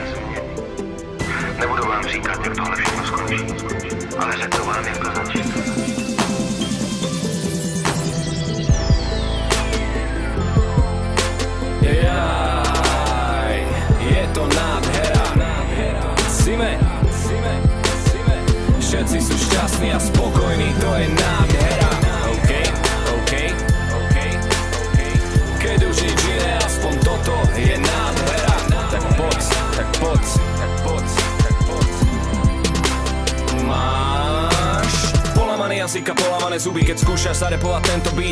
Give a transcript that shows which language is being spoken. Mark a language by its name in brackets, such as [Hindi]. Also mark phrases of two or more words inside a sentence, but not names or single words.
[Czech] Nebudu vám říkat, jak tohle všechno skončí, ale řeknu vám, jak to začíná. Je to nádhera. Sime. [Slovak] Všetci sú šťastní a spokojní, to je nádhera. OK. Keď už nič iné, aspoň toto je nádhera. Tak poď. Máš polamaný jazyk a polamané zuby, keď skúšaš zarepovať tento beat.